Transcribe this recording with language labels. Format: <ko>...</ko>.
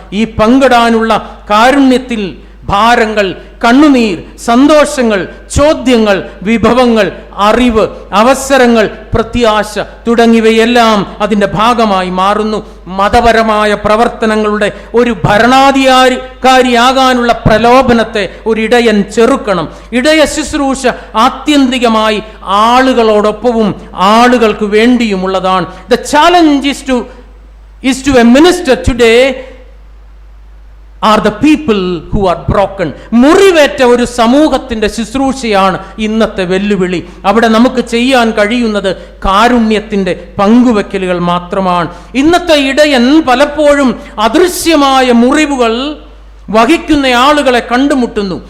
<ml>ഈ പങ്കിടാനുള്ള കാരുണ്യത്തിൽ ഭാരങ്ങൾ, കണ്ണുനീർ, സന്തോഷങ്ങൾ, ചോദ്യങ്ങൾ, വിഭവങ്ങൾ, അറിവ്, അവസരങ്ങൾ, പ്രത്യാശ തുടങ്ങിയവയെല്ലാം അതിൻ്റെ ഭാഗമായി മാറുന്നു. മതപരമായ പ്രവർത്തനങ്ങളുടെ ഒരു ഭരണാധികാരിയാകാനുള്ള പ്രലോഭനത്തെ ഒരു ഇടയൻ ചെറുക്കണം. ഇടയ ശുശ്രൂഷ ആത്യന്തികമായി ആളുകളോടൊപ്പവും ആളുകൾക്ക് വേണ്ടിയുമുള്ളതാണ്.</ml> <en>The challenge is to a minister today are the people who are broken.</en> <ml>മുറിവേറ്റ ഒരു സമൂഹത്തിന്റെ ശുശ്രൂഷയാണ് ഇന്നത്തെ വെല്ലുവിളി. അവിടെ നമുക്ക് ചെയ്യാൻ കഴിയുന്നത് കാരുണ്യത്തിന്റെ പങ്കുവെക്കലുകൾ മാത്രമാണ്. ഇന്നത്തെ ഇടയൻ പലപ്പോഴും അദൃശ്യമായ മുറിവുകൾ വഹിക്കുന്ന ആളുകളെ കണ്ടുമുട്ടുന്നു.</ml>